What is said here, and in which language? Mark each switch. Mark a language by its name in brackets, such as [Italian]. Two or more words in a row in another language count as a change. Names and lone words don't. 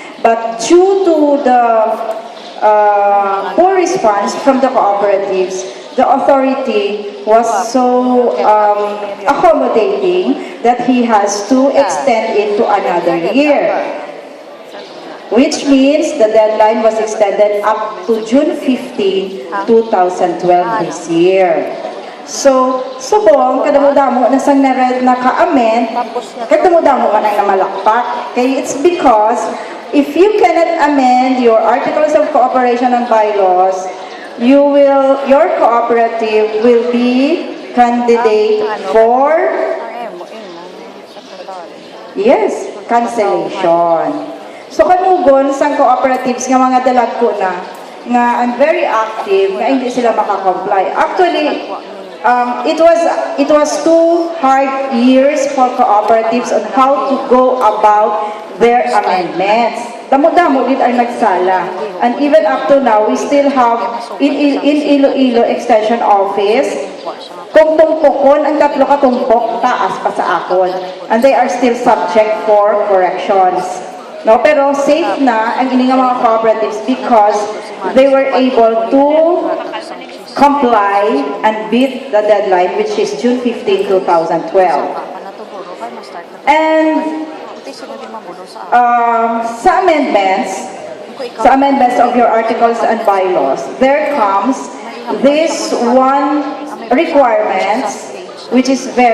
[English] But due to the poor response from the cooperatives, the authority was so accommodating that he has to extend it to another year. which means the deadline was extended up to June 15, 2012 this year. So, [Hiligaynon] subong, kadamo-damo na sang naka-amend, kadamo-damo ka na malakpak. [English] Okay, it's because if you cannot amend your Articles of Cooperation and Bylaws, your cooperative will be candidate for, yes, cancellation. [Hiligaynon] So kanugon sang cooperatives nga mga dalag ko na nga [English] I'm very active [Hiligaynon] nga hindi sila makakomply. [English] Actually, it was 2 hard years for cooperatives on how to go about their amendments. [Hiligaynon] Damo-damo din ang nagsala. [English] And even up to now, we still have in Iloilo Extension Office, [Hiligaynon] kung tumpokon, ang 3 katumpok, taas pa sa akon. [English] And they are still subject for corrections. [Hiligaynon] No, pero safe na ang ining mga cooperatives [English] because they were able to comply and beat the deadline, which is June 15, 2012. And sa amendments of your articles and bylaws, there comes this one requirement which is very